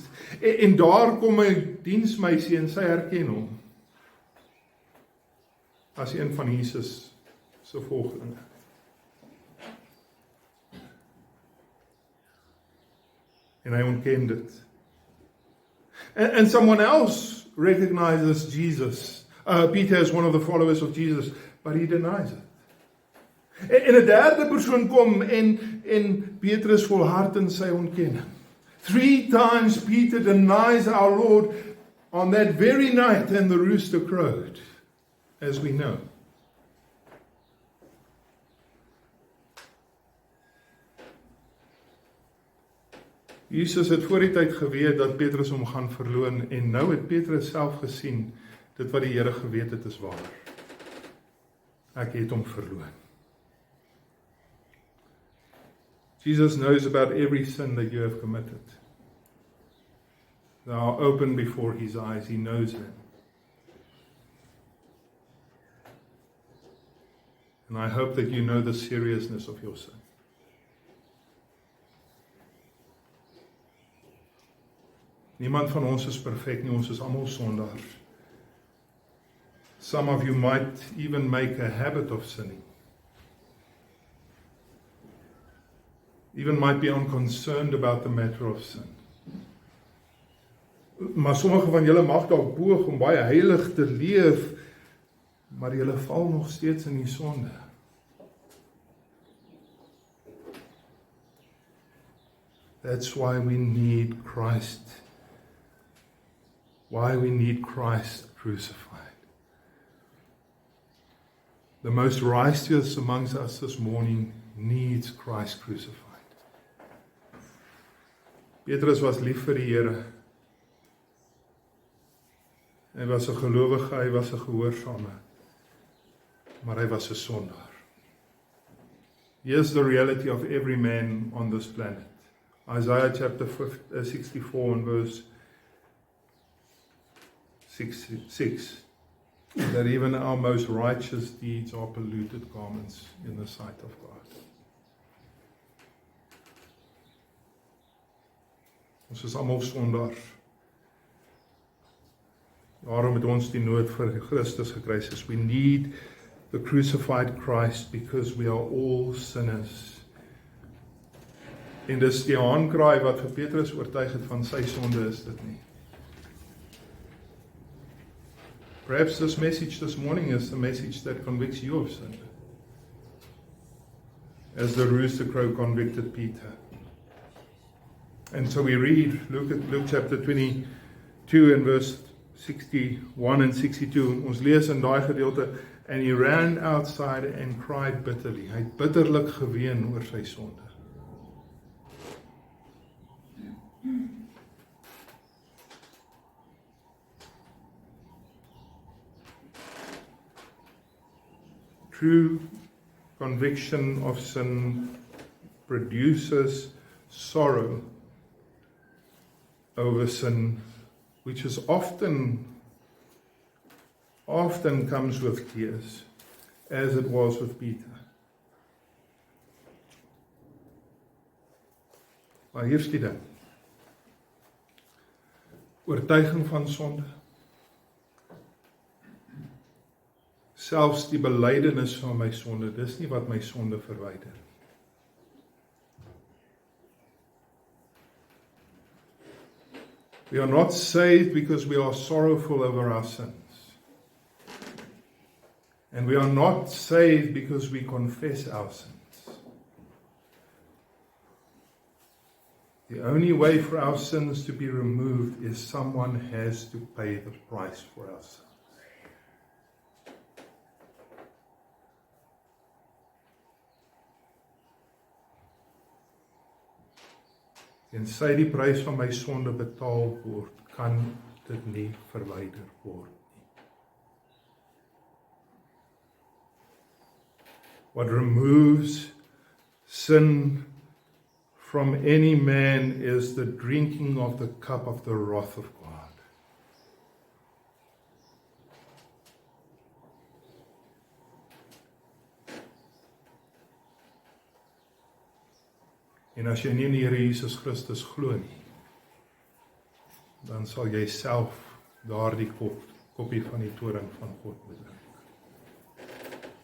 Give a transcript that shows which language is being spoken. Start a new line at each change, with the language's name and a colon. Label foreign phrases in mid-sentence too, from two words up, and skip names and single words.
Afrikaans: En daar kom 'n diensmeisie en sy herken hom as een van Jesus se volgelinge. En hy ontken dit.
English: And someone else recognizes Jesus. Peter is one of the followers of Jesus, but he denies it.
Afrikaans: En 'n derde persoon kom en Petrus volhard in sy ontkenning.
English: 3 times Peter denies our Lord on that very night, and the rooster crowed, as we know.
Afrikaans: Jesus het voor die tyd geweet dat Petrus hom gaan verloon, en nou het Petrus self gesien, dit wat die Here geweet het is waar. Ek het hom verloon.
English: Jesus knows about every sin that you have committed. They are open before his eyes. He knows them. And I hope that you know the seriousness of your sin.
Afrikaans: Niemand van ons is perfek nie, ons is almal sondaars.
English: Some of you might even make a habit of sinning. Even might be unconcerned about the matter of sin.
Afrikaans: Maar sommige van julle mag dalk poog om baie heilig te leef, maar julle val nog steeds in die sonde.
English: That's why we need Christ. Why we need Christ crucified. The most righteous amongst us this morning needs Christ crucified.
Afrikaans: Petrus was lief vir die Here. Hy was 'n gelowige, hy was 'n gehoorsame, maar hy was 'n sondaar.
English: Here's the reality of every man on this planet. Isaiah chapter 64 and verse 6, that even our most righteous deeds are polluted garments in the sight of God.
Afrikaans: Ons is almal sondaars. Daarom het ons die nood vir Christus gekry.
English: We need the crucified Christ because we are all sinners.
Afrikaans: En dis die haankraai wat vir Petrus oortuig het van sy sonde, is dit nie.
English: Perhaps this message this morning is the message that convicts you of sin, as the rooster crow convicted Peter. And so we read, Luke chapter 22 and verse 61 and 62.
Afrikaans: Ons lees in daai gedeelte,
English: and he ran outside and cried bitterly.
Afrikaans: Hy het bitterlik geween oor sy sonde.
English: True conviction of sin produces sorrow over sin, which is often comes with tears, as it was with Peter.
Afrikaans: Maar hier's die ding. oortuiging van sonde, selfs die belydenis van my sonde, dis nie wat my sonde verwyder.
English: We are not saved because we are sorrowful over our sins. And we are not saved because we confess our sins. The only way for our sins to be removed is someone has to pay the price for our sins.
Afrikaans: En sy die prys van my sonde betaal word, kan dit nie verwyder word nie.
English: What removes sin from any man is the drinking of the cup of the wrath of God.
Afrikaans: En as jy nie in die Here Jesus Christus glo nie, dan sal jy self daardie koppie van die toring van God bedrink.